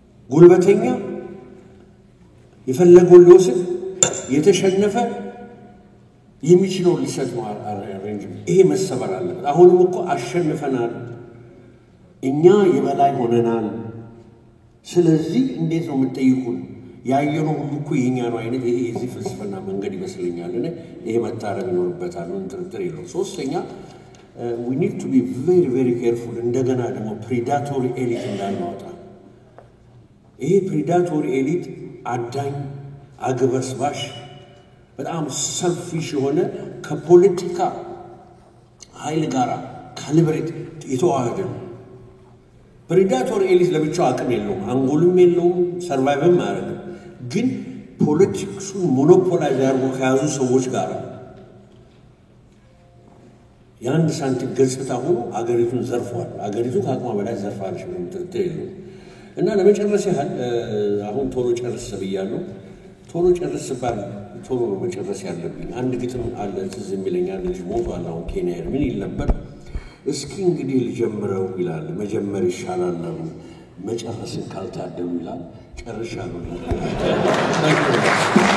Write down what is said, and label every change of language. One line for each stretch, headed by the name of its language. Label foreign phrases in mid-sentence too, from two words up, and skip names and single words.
Amharic: ጉልበተኛ የፈለገውን ሊወስድ የተሸነፈ የሚችለው ሊሰጥ ነው አሬንጅ ይሄ መሰበር አለበት አሁንም እኮ አሸንፈናል እኛ የበላይ ሆነናል ስለዚህ እንዴት ነው የምትጠይቁን ያየነው ሁሉ እኮ የኛ ነው አይነት ይሄ እዚህ ፍልስፍና መንገድ ይመስልኛል እና ይሄ መታረም ይኖርበታል ነው እንጥርጥር የለው ሶስተኛ
English: we need to be very very careful
Amharic: እንደገና ደግሞ
English: predatory elite
Amharic: እንዳንወጣ ይሄ
English: predatory elite
Amharic: አዳኝ አግበስባሽ በጣም selfish የሆነ ከፖለቲካ ኃይል ጋራ ካሊብሬት የተዋሃደ
English: predatory elite
Amharic: ለብቻው አቅም የለውም አንጎልም የለውም ሰርቫይቭም አያደርግም ግን ፖለቲክሱን ሞኖፖላይዝ ያርጉ ከያዙ ሰዎች ጋር ያን ሳንቲም ገጽታ ሆኖ አገሪቱን ዘርፏል አገሪቱ ከአቅሟ በላይ ዘርፋለች ምንም ጥርጥር የለውም እና ለመጨረስ ያህል አሁን ቶሎ ጨርስ ብያለሁ ቶሎ ጨርስ ባል ቶሎ መጨረስ ያለብኝ አንድ ግጥም አለ ትዝ የሚለኛል ልጅ ሞቷል አሁን ኬንያ ምን ይል ነበር እስኪ እንግዲህ ልጀምረው ይላል መጀመር ይሻላል ነው መጨረስን ካልታደሉ ይላል ጨርሻለሁ